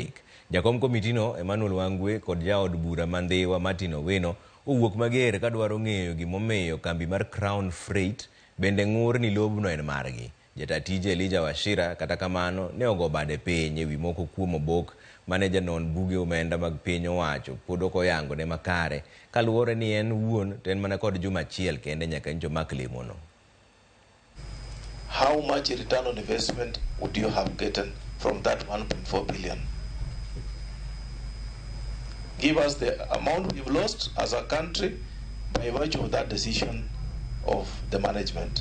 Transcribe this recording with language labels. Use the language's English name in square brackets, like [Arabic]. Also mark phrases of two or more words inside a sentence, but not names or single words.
[Luo (Kenya and Tanzania)] Jakom komitino Emmanuel Wangwe kod jaod bura Mandhiwa Martin Owino owuok mager ka dwaro ng'eyo gimomiyo kambi mar Crown Freight bende ng'ur ni lobno en margi. Jata tije Elijah Wachira kata kamano ne ogo bade piny e wi moko kuom obok mane janon buge omenda mag piny owacho pod ok oyango ne makare kaluwore ni en wuon to en mana kod juma achiel kende nyaka njo mak lemono. [English] How much return on investment would you have gotten from that 1.4 billion? Give us the amount we've lost as a country by virtue of that decision of the management.